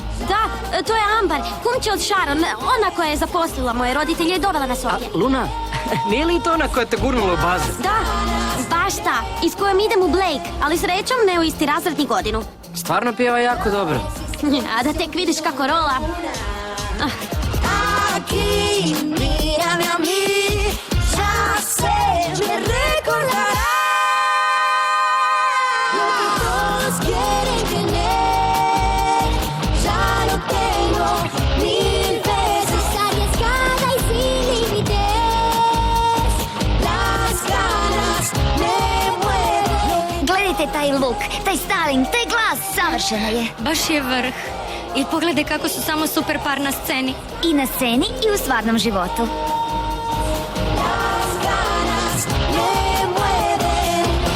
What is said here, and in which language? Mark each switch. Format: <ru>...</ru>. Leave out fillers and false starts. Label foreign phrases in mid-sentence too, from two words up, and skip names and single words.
<hr>Da, to je Ambar, kumče od Sharon, ona koja je zaposlila moje roditelje i dovela nas ovdje. Luna, nije li to ona koja te gurnula u bazen? Da, baš ta, i s kojom idem u Blake, ali srećom ne u isti razred ni godinu. Stvarno pjeva jako dobro. A da tek vidiš kako rola.</hr> <es>Aquí, mírame a mí, ya sé, me recordarás. Lo que todos quieren tener, ya lo tengo 1000 veces. Arriesgada y sin límites, las ganas me mueven.</es> <hr>Gledajte taj look, taj styling, taj glas, savršeno je. Baš je vrh. I pogledaj kako su samo super par na sceni. I na sceni i u stvarnom životu.</hr> <es>Las ganas me mueven.</es>